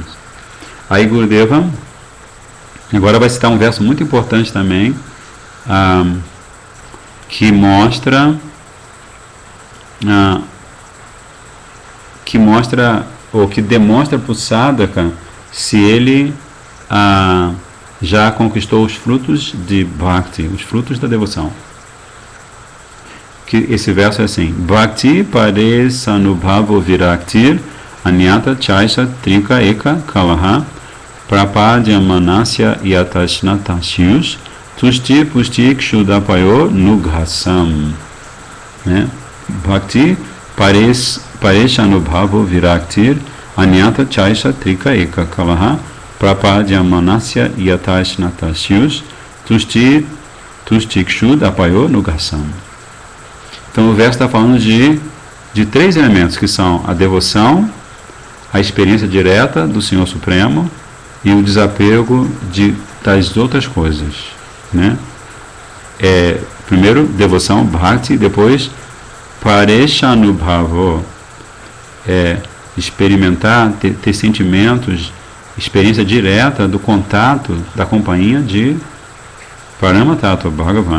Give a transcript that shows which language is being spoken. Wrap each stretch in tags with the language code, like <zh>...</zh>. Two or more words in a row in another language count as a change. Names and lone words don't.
<pt>Aí Gurudeva agora vai citar um verso muito importante também, que mostra ou que demonstra para o sadhaka se ele já conquistou os frutos de bhakti, os frutos da devoção. Que esse verso é assim:</pt> <sa>Bhakti pares anubhavo viraktir anyata chaisa trika eka kalaha prapadya manasya yatashnatashiyus tusti pusti kshudapayo nughasam. Bhakti pares anubhavo viraktir anyata chaisa trika eka kalaha prapadya manasya yatashnatashiyus tusti kshudapayo nughasam.</sa> <pt>Então o verso está falando de três elementos, que são a devoção, a experiência direta do Senhor Supremo e o desapego das outras coisas. Primeiro, devoção, bhakti, depois, pareshanubhavo, experimentar, ter sentimentos, experiência direta do contato, da companhia de</pt> <sa>Paramatattva Bhagavan.</sa>